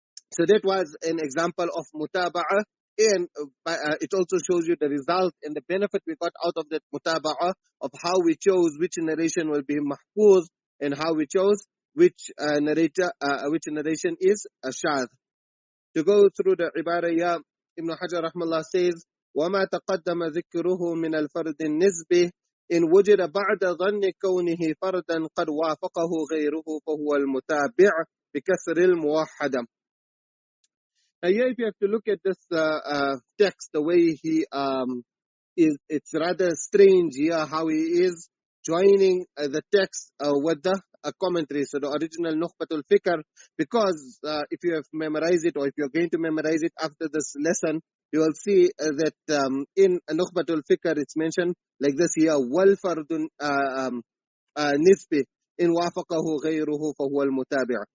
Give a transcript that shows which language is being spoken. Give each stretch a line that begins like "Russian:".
English: So that was an example of mutaba'ah, and it also shows you the result and the benefit we got out of that mutaba'ah, of how we chose which narration will be mahfuz and how we chose which narration is a shadh.
Arabic: To go through the ibarah, Ibn Hajar rahmallah says, وَمَا تَقَدَّمَ ذِكْرُهُ مِنَ الْفَرْدِ النِّسْبِ إِنْ وُجِدَ بَعْدَ ظَنِّ كَوْنِهِ فَرْدًا قَدْ وَافَقَهُ غَيْرُهُ فَهُوَ الْمُتَابِعُ بِكَسْرِ الْمُوَحَّدَةِ.
English: Now here, if you have to look at this text, the way it's rather strange here how he is joining the text with the commentary. So the original Nukhbatul Fikr, because if you have memorized it, or if you're going to memorize it after this lesson, you will see that in Nukhbatul Fikr it's mentioned like this here, wal fardun nisbi in wafaqahu ghayruhu fahuwa al-mutabi'.